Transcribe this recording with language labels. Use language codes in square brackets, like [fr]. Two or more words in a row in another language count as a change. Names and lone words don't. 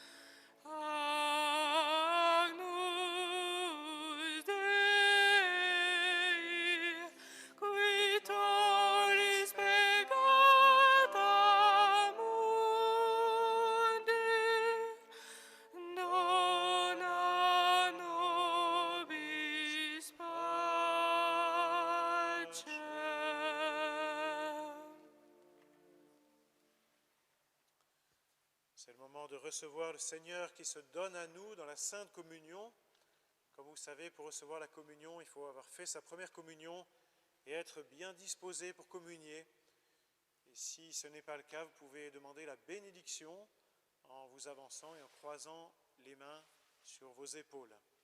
[la] Agnus Dei, qui tollis peccata mundi, dona nobis pacem. [fr] C'est le moment de recevoir le Seigneur qui se donne à nous dans la Sainte Communion. Comme vous savez, pour recevoir la communion, il faut avoir fait sa première communion et être bien disposé pour communier. Et si ce n'est pas le cas, vous pouvez demander la bénédiction en vous avançant et en croisant les mains sur vos épaules.